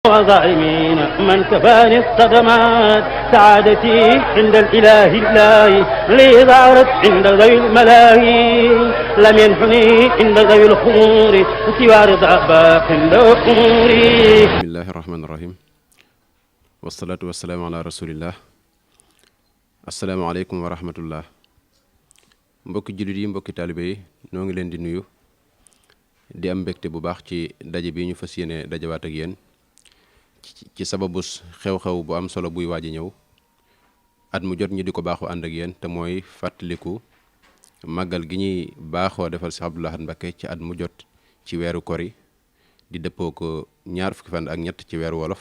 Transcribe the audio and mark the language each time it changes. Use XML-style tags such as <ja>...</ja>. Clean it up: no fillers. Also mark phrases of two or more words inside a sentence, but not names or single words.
<ar>وظالمين من كفاني الصدمات سعادتي عند الإله الله لي ظهرت عند ذوي الملاهي لم ينحني عند ذوي الخمور سوى رضا باق الأمور. بسم الله الرحمن الرحيم والصلاة والسلام على رسول الله. السلام عليكم ورحمة الله.</ar> <wo>mbokki jullit yi, mbokki taalibe yi, noo ngi leen di nuyu di am mbégte bu baax ci daje bi ñu fas yéene dajawaat ak yéen ci sababus xew-xew bu am solo buy waaj a ñëw at mu jot ñu di ko baaxoo ànd ak yéen te mooy fàttaliku màggal gi ñuy baaxoo defal Cheikh Abdoul Ahad Mbacké ci at mu jot ci weeru kori di dëppoo ko ñaar fukki fan ak ñett ci weeru wolof.</wo>